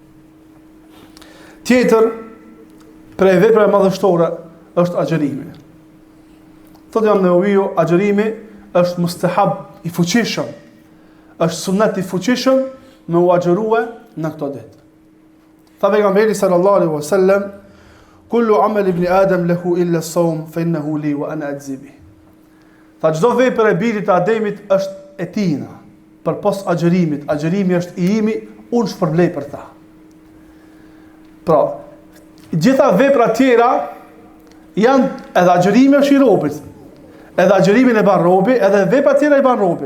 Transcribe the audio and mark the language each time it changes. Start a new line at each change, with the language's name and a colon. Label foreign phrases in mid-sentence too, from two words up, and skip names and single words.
Albanian: Tjetër, prej veprave madhështore është agjërimi. Thotë Imam Nevaviu, agjërimi është mustahab i fuqishëm. Është sunnet i fuqishëm me u agjërue në këto ditë. Tha pejgamberi
Arabic: صلى الله عليه وسلم: كل عمل ابن آدم له إلا الصوم فإنه لي وأنا أجزي به."
Albanian: Tha çdo vepër e birit të Ademit është e tina, përpos agjërimit. Agjërimi është i imi, unë shpërblej për ta. Pra, gjitha vepra tjera janë, edhe agjërimi është i robit, edhe agjërimin e ban robi, edhe vepra tjera i ban robi.